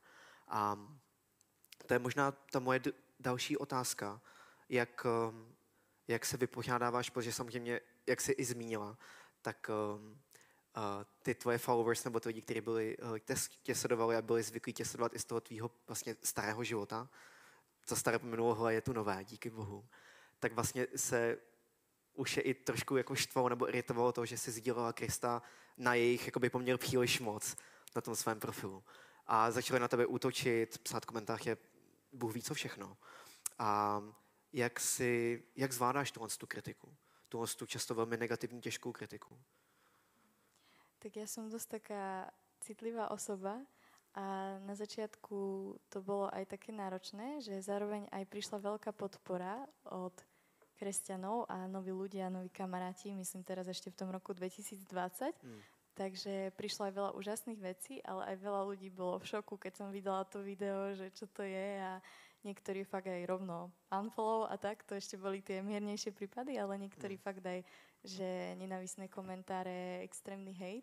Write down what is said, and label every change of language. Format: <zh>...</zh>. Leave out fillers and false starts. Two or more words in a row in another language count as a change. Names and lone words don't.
<cs>A to je možná ta moje další otázka, jak se vypořádáváš, protože samozřejmě, jak jsi i zmínila, tak ty tvoje followers nebo ty lidi, kteří tě sledovali a byli zvyklí tě sledovat i z toho tvýho vlastně starého života, co staré pominulo, je tu nové, díky Bohu, tak vlastně se už je i trošku jako štvalo nebo iritovalo to, že jsi sdílela Krista na jejich jakoby poměr příliš moc na tom svém profilu. A začali na tebe útočit, psát komentáře, Bůh ví co všechno. A jak zvládáš tu kritiku? Tu často velmi negativní, těžkou kritiku?</cs> <sk>Tak ja som dosť taká citlivá osoba a na začiatku to bolo aj také náročné, že zároveň aj prišla veľká podpora od kresťanov a noví ľudia, noví kamaráti, myslím teraz ešte v tom roku 2020. Takže prišlo aj veľa úžasných vecí, ale aj veľa ľudí bolo v šoku, keď som videla to video, že čo to je a niektorí fakt aj rovno unfollow a tak, to ešte boli tie miernejšie prípady, ale niektorí fakt aj, že nenávistné komentáre, extrémny hejt.</sk>